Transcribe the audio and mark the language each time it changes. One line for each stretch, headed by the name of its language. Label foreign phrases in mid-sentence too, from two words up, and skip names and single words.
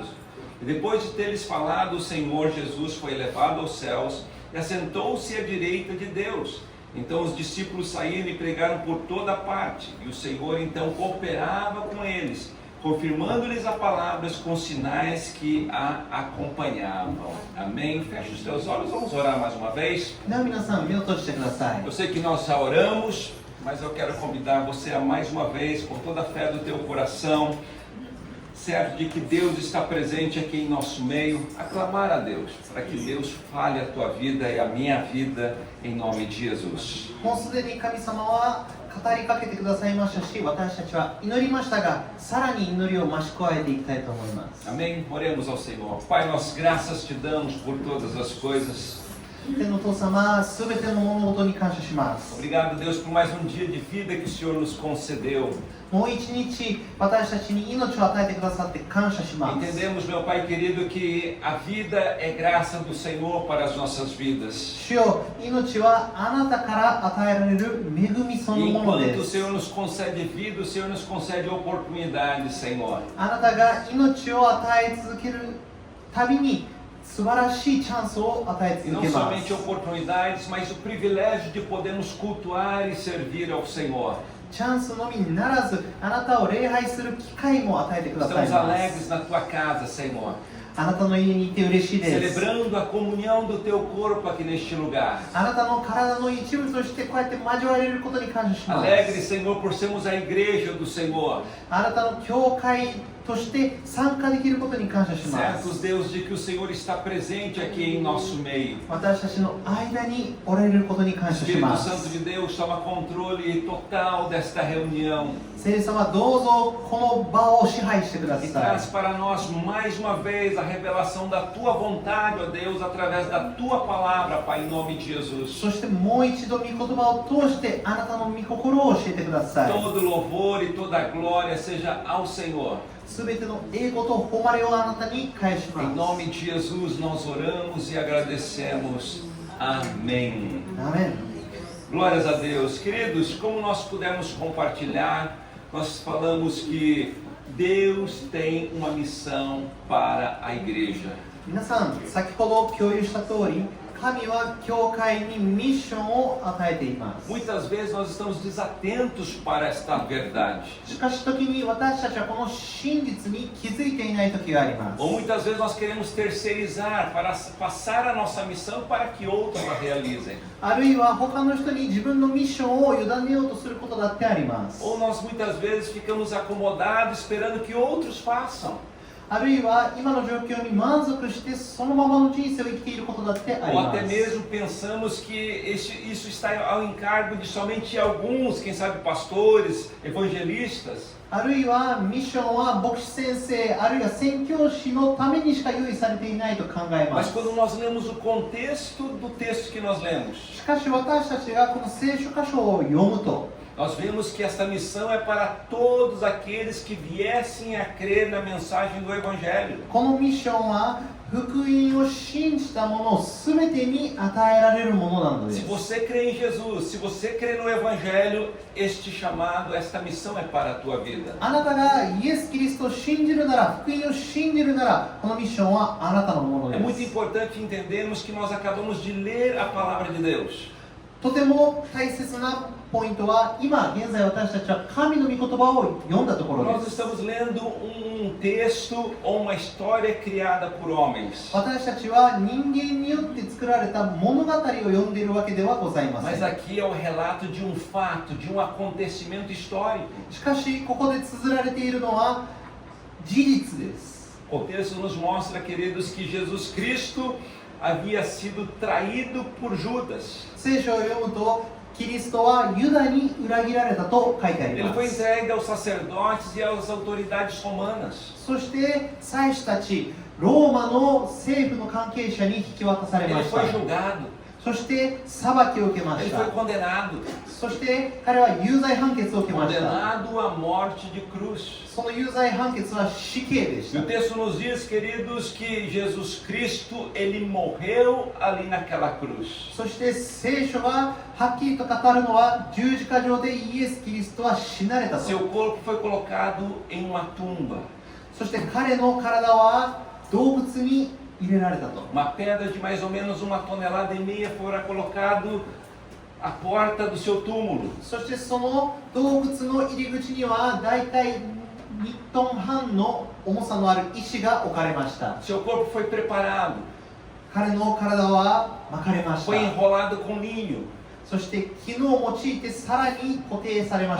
Portuguese: E depois de ter-lhes falado, o Senhor Jesus foi levado aos céus e assentou-se à direita de Deus. Então os discípulos saíram e pregaram por toda parte, e o Senhor então cooperava com eles, confirmando-lhes a palavra com sinais que a acompanhavam. Amém? Feche os teus olhos, vamos orar mais uma vez.
Japanese: では皆さん、目を閉じてください。
Portuguese: Eu sei que nós já oramos, mas eu quero convidar você a mais uma vez, com toda a fé do teu coração, certo de que Deus está presente aqui em nosso meio, a clamar a Deus, para que Deus fale a tua vida e a minha vida, em nome de Jesus.
Japanese: もうすでに神様は語りかけてくださいましたし、私たちは祈りましたが、さらに祈りを増し加えていきたいと思います。
Portuguese: Amém? Oremos ao Senhor. Pai, nós graças te damos por todas as coisas.
Japanese: 天のお父様、すべての物事に感謝します。
Portuguese: Obrigado, Deus, por mais um dia de vida que o Senhor nos concedeu.
Japanese: もう一日、私たちに命を与えてくださって感謝します。
Portuguese: Entendemos, meu Pai querido, que a vida é graça do Senhor para as nossas vidas.
Japanese: 主よ、命はあなたから与えられる恵みその
Portuguese: E
Japanese: もの
Portuguese: enquanto
Japanese: で
Portuguese: o
Japanese: す。
Portuguese: Senhor nos concede vida, o Senhor nos concede oportunidades, Senhor.
Japanese: あなたが命を与え続けるたびに素晴らしいチャンスを与え
Portuguese: E
Japanese: 続
Portuguese: não
Japanese: けま
Portuguese: somente
Japanese: す。
Portuguese: oportunidades, mas o privilégio de podermos cultuar e servir ao Senhor.
Japanese: チャンスのみならず、あなたを礼拝する機会も与えてください
Portuguese: Estamos
Japanese: ます。
Portuguese: alegres na tua casa, Senhor.
Japanese: あなたの家にいて嬉しいです。
Portuguese: Celebrando a comunhão do teu corpo aqui neste lugar.
Japanese: あなたの体の一部としてこうやって交われることに感謝しま
Portuguese: Alegre,
Japanese: す。
Portuguese: Senhor, por sermos a igreja do Senhor.
Japanese: あなたの教会として参加できることに感謝しま
Portuguese: Certos,
Japanese: す。
Portuguese: Deus, de que o Senhor está presente aqui em nosso meio.
Japanese: 私たちの間におられることに感謝し
Portuguese: Espírito
Japanese: ま
Portuguese: Santo
Japanese: す。
Portuguese: de Deus, toma controle total desta reunião
Japanese: 聖霊様、どうぞこの場を支配してくだ
Portuguese: e
Japanese: さ
Portuguese: traz
Japanese: い。
Portuguese: para nós mais uma vez a revelação da tua vontade, ó Deus, através da tua palavra, Pai, em nome de Jesus.
Japanese: そしてもう一度御言葉を通してあなたの御心を教えてください。
Portuguese: Todo louvor e toda glória seja ao Senhor.
Japanese: すべての栄光と誉れをあなたに返し
Portuguese: Em
Japanese: ま
Portuguese: nome de Jesus nós oramos e agradecemos. Amém.
Japanese: す。アーメン。
Portuguese: Glórias a Deus. Queridos, como nós pudemos compartilhar, nós falamos que Deus tem uma missão para a igreja.
Japanese: 皆さん、先ほど共有した通り、 神は教会にミッションを与えています。
Portuguese: Muitas vezes nós estamos desatentos para esta verdade.
Japanese: しかし時に私たちはこの真実に気づいていない時があります。
Portuguese: Ou muitas vezes nós queremos terceirizar para passar a nossa missão para que outros a realizem.
Japanese: あるいは他の人に自分のミッションを委ねようとすることだってあります。
Portuguese: Ou nós muitas vezes ficamos acomodados esperando que outros façam.
Japanese: あるいは今の状況に満足してそのままの人生を生きていることだってあり
Portuguese: Ou
Japanese: ま
Portuguese: até
Japanese: す。
Portuguese: mesmo pensamos que isso está ao encargo de somente alguns, quem sabe pastores, evangelistas.
Japanese: あるいはミッションは牧師先生あるいは宣教師のためにしか用意されていないと考えま
Portuguese: Mas
Japanese: す。
Portuguese: quando nós lemos o contexto do texto que nós lemos,
Japanese: しかし私たちがこの聖書箇所を読むと
Portuguese: nós vemos que esta missão é para todos aqueles que viessem a crer na mensagem do Evangelho.
Japanese: このミッションは福音を信じた者全てに与えられるものなので
Portuguese: Se
Japanese: す。
Portuguese: você crê em Jesus, se você crê no Evangelho, este chamado, esta missão é para a tua vida.
Japanese: あなたがイエス・キリストを信じるなら、福音を信じるなら、このミッションはあなたのもの
Portuguese: É
Japanese: で
Portuguese: muito
Japanese: す。
Portuguese: importante entendermos que nós acabamos de ler a palavra de Deus.
Japanese: とても大切なポイントは、今現在私たちは神の御言葉を読んだところ
Portuguese: Nós
Japanese: です。
Portuguese: estamos lendo texto ou uma história criada por homens.
Japanese: 私たちは人間によって作られた物語を読んでいるわけではございませ
Portuguese: Mas
Japanese: ん。
Portuguese: aqui é o relato de um fato, de um acontecimento histórico.
Japanese: しかし、ここで綴られているのは事実です。
Portuguese: O texto nos mostra, queridos, que Jesus Cristo havia sido traído por Judas.
Japanese: 聖書を読むと、キリストはユダに裏切られたと書いてあり
Portuguese: Ele
Japanese: ま
Portuguese: foi
Japanese: す。
Portuguese: entregue aos sacerdotes e às autoridades romanas.
Japanese: そして祭司たち、ローマの政府の関係者に引き渡され
Portuguese: Ele
Japanese: ました
Portuguese: foi。julgado,
Japanese: そして裁きを受けま
Portuguese: ele
Japanese: し
Portuguese: foi
Japanese: た。
Portuguese: condenado.
Japanese: そして彼は有罪判決を受けました。 Condenado à morte de cruz. その有罪判決は死刑でし
Portuguese: E
Japanese: た
Portuguese: o。texto nos diz, queridos, que Jesus Cristo, ele morreu ali naquela cruz.
Japanese: そして聖書がはっきりと語るのは十字架上でイエス・キリストは死なれたと。
Portuguese: Seu corpo foi colocado em uma tumba.
Japanese: そして彼の体は洞窟に入れられたと。
Portuguese: Uma pedra de mais ou menos 1,5 toneladas fora colocado à porta do seu túmulo.
Japanese: そしてその洞窟の入り口にはだいたい2トン半の重さのある石が置かれました。
Portuguese: Seu corpo foi preparado,
Japanese: 彼の体は巻かれまし
Portuguese: foi
Japanese: た。
Portuguese: enrolado com linho.
Japanese: そして絹を用いてさらに固定されました。